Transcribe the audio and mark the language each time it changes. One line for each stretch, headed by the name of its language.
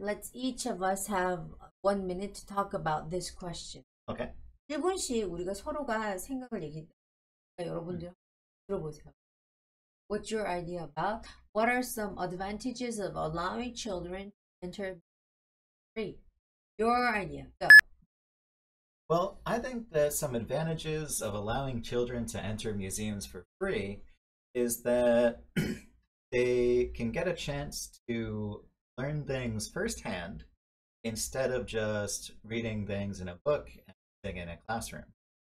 English: Let's each of us have 1 minute to talk about this question. Okay.
Korean: 1분씩 우리가 서로가 생각을 얘기해. 여러분들 들어보세요.
English: What's your idea about? What are some advantages of allowing children to enter free? Your idea. Go. Well, I think that some advantages of allowing children to enter museums for free is that they can get a chance to learn things firsthand instead of just reading things in a book and sitting in a classroom.